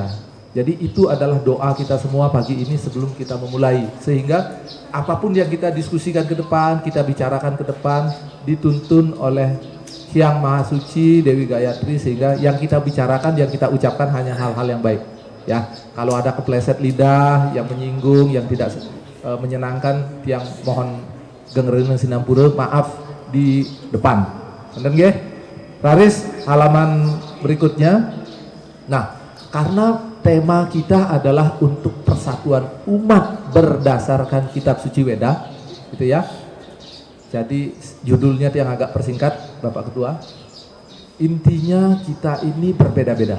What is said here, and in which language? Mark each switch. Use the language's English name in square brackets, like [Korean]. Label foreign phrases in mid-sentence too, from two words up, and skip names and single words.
[Indonesian] Jadi itu adalah doa kita semua pagi ini sebelum kita memulai, sehingga apapun yang kita diskusikan ke depan, kita bicarakan ke depan, dituntun oleh Hyang Maha Suci Dewi Gayatri, sehingga yang kita bicarakan, yang kita ucapkan hanya hal-hal yang baik. Ya, kalau ada kepleset lidah yang menyinggung, yang tidak menyenangkan, yang mohon [Balinese] gengreun sinampura, [Indonesian] maaf di depan. [Balinese] Bener nggih? Raris, [Indonesian] halaman berikutnya. Nah, karena tema kita adalah untuk persatuan umat berdasarkan kitab suci Weda, gitu ya. Jadi judulnya yang agak persingkat, Bapak Ketua. Intinya kita ini berbeda-beda.